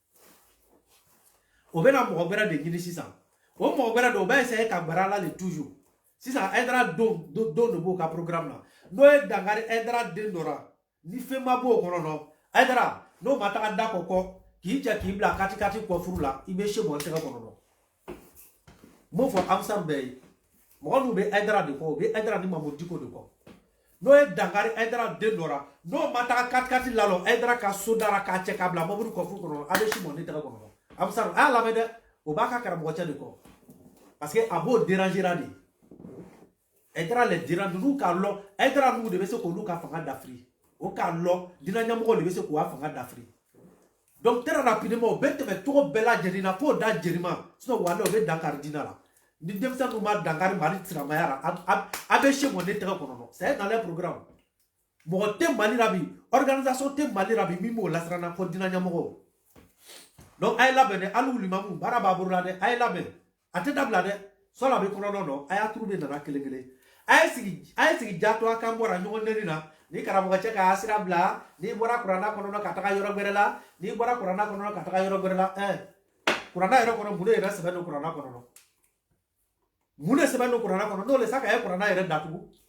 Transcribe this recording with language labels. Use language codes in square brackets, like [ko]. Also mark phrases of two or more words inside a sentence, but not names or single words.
[bm] o bɛna mɔgɔ wɛrɛ de ɲini sisan o mɔgɔ wɛrɛ de o bɛ essayer ka gbɛrɛ la le toujours sisan Aïdara don de b'o ka programme na n'o ye dankari Aïdara den dɔ la ni fɛn ma b'o kɔnɔ Aïdara n'o ma taga da kɔ k'i cɛ k'i bila kati kɔ furu la i bɛ se bɔ n tɛgɛ kɔnɔ m'o fɔ Amsar bɛɛ ye mɔgɔ minnu bɛ Aïdara de kɔ o bɛ Aïdara ni Mamu Diko de kɔ n'o ye dankari Aïdara den dɔ la n'o ma taga kati lalɔ Aïdara ka so dara k'a cɛ k'a bila mɔbili kɔfuru kɔnɔ a bɛ si bɔ ne tɛgɛ kɔnɔ Amsar a y'a lamɛn dɛ o b'a ka karamɔgɔ cɛ de kɔ [fr] parce que [bm] a b'o déranger de Aïdara le dérange n'u k'a lɔ Aïdara n'u de bɛ se k'olu ka fanga dafiri o k'a lɔ diinɛ ɲɛmɔgɔw de bɛ se k'u ka fanga dafiri [fr] donc très rapidement [bm] o bɛ tɛmɛ cogo bɛɛ lajɛlen na f'o da jɛni ma sinon walahi o bɛ dankari diinɛ la ni denmisɛnninw ma dankari Mali silamɛya la a bɛ se mɔ ne tɛgɛ kɔnɔ [fr] c'est dans les programmes [bm] mɔgɔ tɛ Mali la bi organisation tɛ Mali la bi min b'o lasiranna fɔ diinɛ ɲɛmɔgɔw donc a ye labɛn dɛ hali limamu baara b'a bolo la dɛ a ye labɛn a tɛ dabila dɛ sɔla bɛ kɔnɔ dɔn a y'a turu de nana kelen kelen a ye sigi jaato a kan bɔra ɲɔgɔn nɛni na ni karamɔgɔ cɛ k'a sira bila n'i bɔra kuranna kɔnɔ ka taga yɔrɔ wɛrɛ la n'i bɔra kuranna kɔnɔ ka taga yɔrɔ wɛrɛ la kuranna yɛrɛ kɔnɔ mun de yɛrɛ sɛbɛn don kuranna kɔnɔ mun de sɛbɛn don kuranna kɔnɔ n'o le sa k'a ye kuranna yɛrɛ datugu